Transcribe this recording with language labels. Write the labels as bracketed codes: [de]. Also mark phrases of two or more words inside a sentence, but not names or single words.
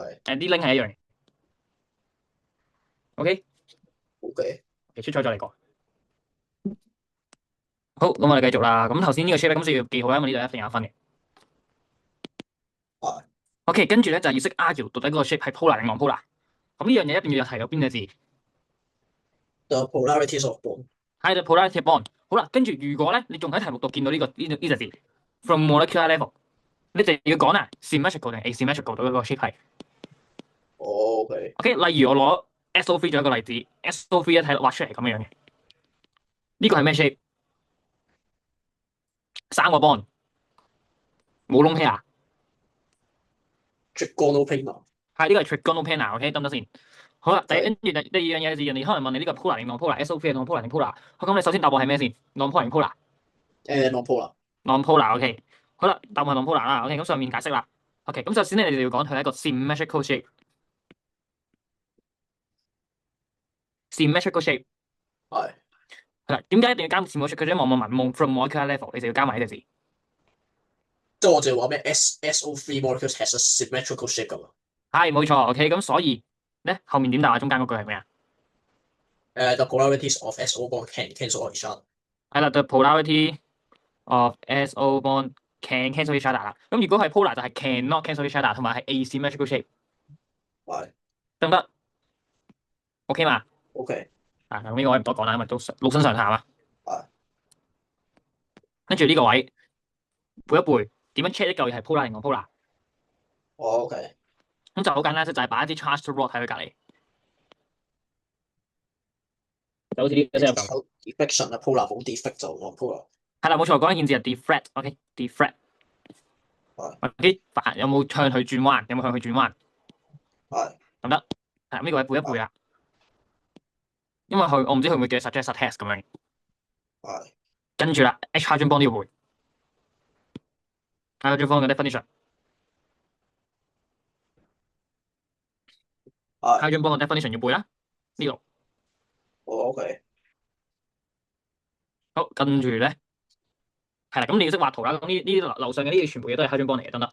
[yue] 啲 link 係一樣嘅。OK， OK 出咗再嚟過。好，咁我哋繼續啦。咁頭先呢個 shape 咁就要記好啦，因為呢度一定有分嘅。係 OK，跟住咧就係要識 argue 到底嗰個 shape 係 polar 定 non-polar。咁呢樣嘢一定要有提到邊隻字？ [en] The polarities of bond。係 the polarity bond。 [yue] 好啦，跟住如果咧你仲喺題目度見到呢隻字 [en] from molecular level， [yue] 你就要講啊 symmetrical 定 asymmetrical 到嗰個 shape 係。 OK OK，例如我攞 SO3 做一個例子，SO3 一睇畫出嚟咁樣嘅，呢個係咩 shape？ 3個 bond， 冇窿 pair。 [en] trigonal planar。 [yue] 係呢個係 [en] trigonal planar， [yue] OK 得唔得先？好啦，跟係住第二樣嘢就人哋可能問你呢個 polar 定 non-polar，SO3 係 non-polar 定 polar？好，咁你首先答案係咩先 ？non-polar 定 polar？ non-polar。 non-polar，OK。好啦，答案係 non-polar 啦，OK。咁上面解釋啦，OK。咁首先咧，你哋要講佢係一個 [en] symmetrical shape， symmetrical shape [yue] 係係啦。點解一定要加 [en] symmetrical shape？ [yue] 望 [en] from molecular level， [yue] 你就要加埋呢隻字。即係我就話咩 [en] SO3 molecules has a symmetrical shape [yue] 咁啊。係冇錯，OK。咁所以咧後面點答啊？中間嗰句係咩啊？ [en] The polarities of SO bond can cancel each other。係啦，the polarity of SO bond can cancel each other 啦。 [yue] 咁如果係 polar 就係 [en] cannot cancel each other， [yue] 同埋係 [en] asymmetrical shape， [yue] 係得唔得？OK 嘛？ OK 啊，咁呢個我唔多講啦，因為都老生常談啊。係跟住呢個位背一背，點樣 check 一嚿嘢係 polar 定 non-polar？ OK 咁就好簡單，就係擺一啲 [en] charged rod [yue] 喺佢隔離，就好似呢個先有咁。 deflection 啊，polar 冇 deflect 就 non-polar。係啦，冇錯，講一件事係 deflect，OK，deflect。OK，有冇向佢轉彎？有冇向佢轉彎？係得唔得？係呢個位背一背啦，因為我唔知佢會唔會叫 [en] suggest a test [yue] 咁樣。係跟住啦 ， [en] H hydrogen bond [yue] 都要背 [en] hydrogen bond [yue] 嘅 definition。係 [en] hydrogen bond [yue] 嘅 definition 要背啦，呢度。 OK 好，跟住咧係啦，咁你要識畫圖啦。咁呢啲樓上嘅呢啲全部嘢都係 [en] hydrogen bond [yue] 嚟嘅，得唔得？